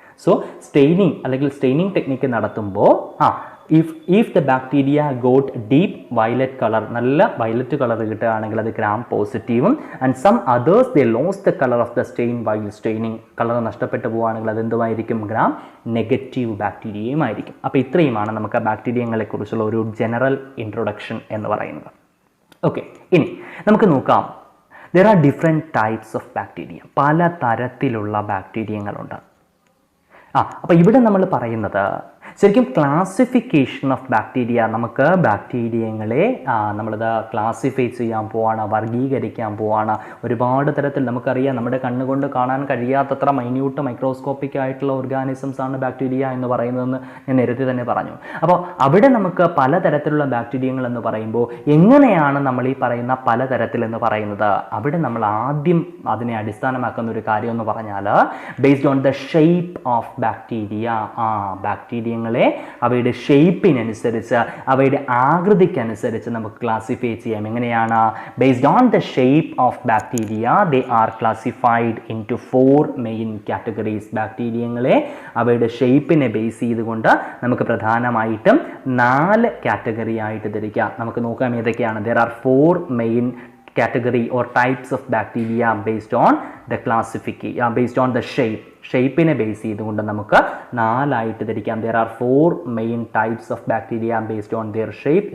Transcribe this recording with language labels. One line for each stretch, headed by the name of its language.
Malayalam: So staining അല്ലെങ്കിൽ staining technique നടത്തുമ്പോൾ
English: if the bacteria got deep violet color,
Malayalam: നല്ല violet colour കിട്ടുകയാണെങ്കിൽ അത് ഗ്രാം പോസിറ്റീവും,
English: and some others they lose the colour of the stain while staining,
Malayalam: colour നഷ്ടപ്പെട്ടു പോവുകയാണെങ്കിൽ അതെന്തുമായിരിക്കും? Gram negative ബാക്ടീരിയയും ആയിരിക്കും. അപ്പോൾ ഇത്രയുമാണ് നമുക്ക് ബാക്ടീരിയങ്ങളെ കുറിച്ചുള്ള ഒരു ജനറൽ ഇൻട്രൊഡക്ഷൻ എന്ന് പറയുന്നത്. ഓക്കെ, ഇനി നമുക്ക് നോക്കാം.
English: there are different types of bacteria.
Malayalam: പല തരത്തിലുള്ള ബാക്ടീരിയങ്ങളുണ്ട്. അപ്പോൾ ഇവിടെ നമ്മൾ പറയുന്നത് ശരിക്കും ക്ലാസിഫിക്കേഷൻ ഓഫ് ബാക്ടീരിയ. നമുക്ക് ബാക്ടീരിയങ്ങളെ നമ്മളിത് ക്ലാസിഫൈ ചെയ്യാൻ പോവാണ്, വർഗീകരിക്കാൻ പോവാണ്. ഒരുപാട് തരത്തിൽ നമുക്കറിയാം, നമ്മുടെ കണ്ണുകൊണ്ട് കാണാൻ കഴിയാത്തത്ര മൈന്യൂട്ട് മൈക്രോസ്കോപ്പിക് ആയിട്ടുള്ള ഓർഗാനിസംസ് ആണ് ബാക്ടീരിയ എന്ന് പറയുന്നതെന്ന് ഞാൻ നേരത്തെ തന്നെ പറഞ്ഞു. അപ്പോൾ അവിടെ നമുക്ക് പലതരത്തിലുള്ള ബാക്ടീരിയങ്ങൾ എന്ന് പറയുമ്പോൾ എങ്ങനെയാണ് നമ്മൾ ഈ പറയുന്ന പലതരത്തിൽ എന്ന് പറയുന്നത്? അവിടെ നമ്മൾ ആദ്യം അതിനെ അടിസ്ഥാനമാക്കുന്ന ഒരു കാര്യം എന്ന് പറഞ്ഞാൽ
English: Based on the shape of bacteria.
Malayalam: ബാക്ടീരിയങ്ങളെ അവയുടെ ഷേപ്പിനനുസരിച്ച്, അവയുടെ ആകൃതിക്കനുസരിച്ച് നമുക്ക് ക്ലാസിഫൈ ചെയ്യാം. എങ്ങനെയാണ്?
English: Based on the shape of bacteria they are classified into 4 main categories.
Malayalam: ബാക്ടീരിയങ്ങളെ അവയുടെ ഷേപ്പിനെ ബേസ് ചെയ്തുകൊണ്ട് നമുക്ക് പ്രധാനമായിട്ടും 4 കാറ്റഗറി ആയിട്ട് തിരിക്കാം. നമുക്ക് നോക്കാം ഏതൊക്കെയാണ്.
English: there are 4 main category or types of bacteria based on the classification, based on the shape.
Malayalam: ഷേപ്പിനെ base ചെയ്തുകൊണ്ട് നമുക്ക് 4 ആയിട്ട് തിരിക്കാം.
English: there are 4 main types of bacteria based on their shape.